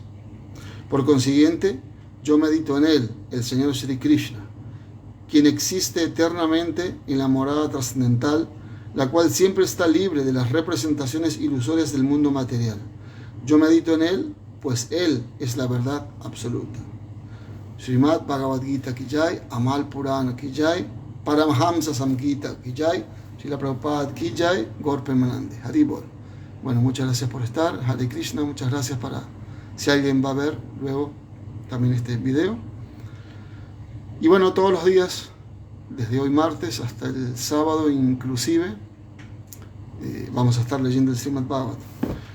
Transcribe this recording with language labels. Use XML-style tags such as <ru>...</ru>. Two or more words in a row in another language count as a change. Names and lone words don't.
<es>Por consiguiente, yo medito en él, el Señor Sri Krishna, quien existe eternamente en la morada trascendental, la cual siempre está libre de las representaciones ilusorias del mundo material. Yo medito en él, pues él es la verdad absoluta.</es> <hi>श्रीमद् भगवद् गीता की जय अमल पुराण की जय परमहंस संगीता की जय श्रील प्रभुपाद की जय गौर प्रेमानन्दे हरिबोल.</hi> <es>Bueno, muchas gracias por estar. Hare Krishna, muchas gracias si alguien va a ver luego también este video. Y bueno, todos los días, desde hoy martes hasta el sábado inclusive, vamos a estar leyendo el Srimad Bhagavatam.</es>